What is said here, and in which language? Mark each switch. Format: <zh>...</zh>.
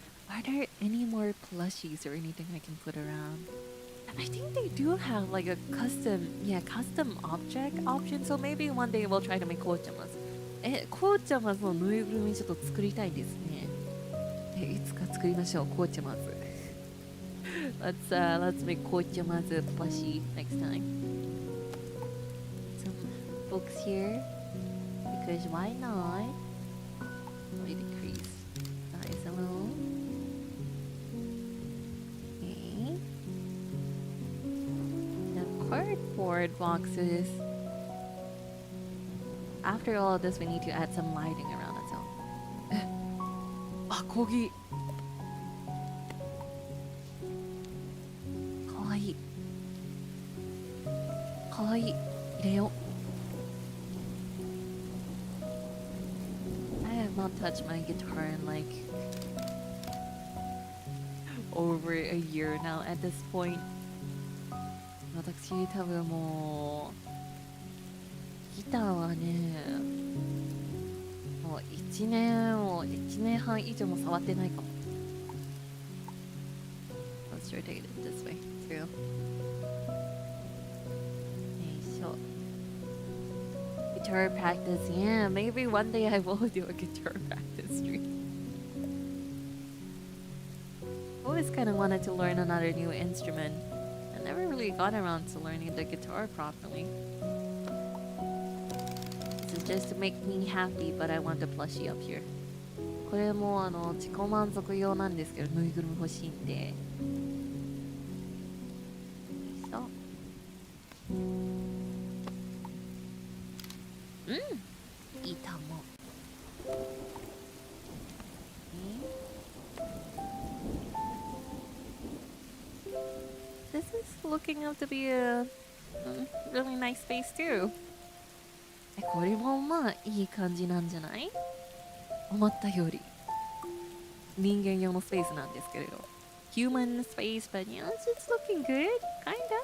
<en>Are there any more plushies or anything I can put around? I think they do have like a custom object option. So maybe one day we'll try to make こうちゃまず。</en> <ja>こうちゃまずのぬいぐるみちょっと作りたいですね。いつか作りましょう、こうちゃまず。</ja> <en>Let's make こうちゃまず plushie next time. Some books here because why not? Let me decrease size a little. Okay. The cardboard boxes. After all of this, we need to add some lighting around it. So, ah, Kogi.</en> <ja>Kawaii. Kawaii. 入れよう。</ja> <en>I have not touched my guitar in like over a year now at this point.</en> <ja>私多分もうギターはねもう1年半以上も触ってないかも。</ja> <en>Let's rotate it this way too.</en> <ja>よいしょ。</ja> <en>Guitar practice, yeah, maybe one day I will do a guitar practice stream. I always kind of wanted to learn another new instrument. I never really got around to learning the guitar properly. This is just to make me happy, but I want a plushie up here.</en> <ja>これも自己満足用なんですけど、ぬいぐるみ欲しいんで。そう。いいと思う。</ja> <en>This is looking up to be a really nice space too.</en> <ja>これもまあいい感じなんじゃない？思ったより人間用のスペースなんですけれど。</ja> <en>Human space, but yeah, it's looking good, kinda.</en>